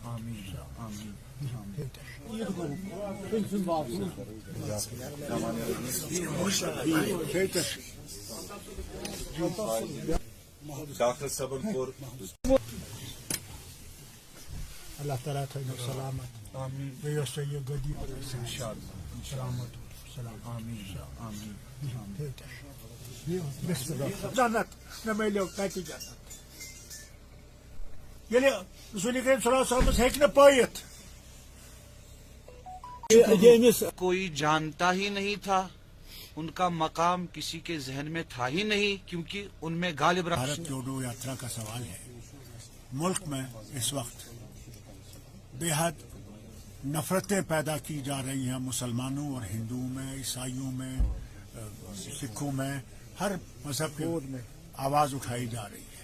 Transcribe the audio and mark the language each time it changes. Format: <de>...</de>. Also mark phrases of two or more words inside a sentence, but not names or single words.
<ks>آمین آمین ڈاکٹر صبر پور اللہ تعالیٰ تھٲینو سلامت آمین بیٚیہِ ٲس تۄہہِ یہِ گٔدی سلامت سلام آمین آمین جنت مےٚ میلیو کتہِ جنت ییٚلہِ رسول کریم</ks> <ar>صلی اللہ علیہ وسلم</ar> <ks>ہیٚکہِ نہٕ پٲیِتھ</ks> <ur>کوئی جانتا ہی نہیں تھا، ان کا مقام کسی کے ذہن میں تھا ہی نہیں، کیونکہ ان میں غالب بھارت جوڑو یاترا کا سوال ہے۔ ملک میں اس وقت بے حد نفرتیں پیدا کی جا رہی ہیں، مسلمانوں اور ہندوؤں میں، عیسائیوں میں، سکھوں میں، ہر مذہب کی آواز اٹھائی جا رہی ہے۔</ur>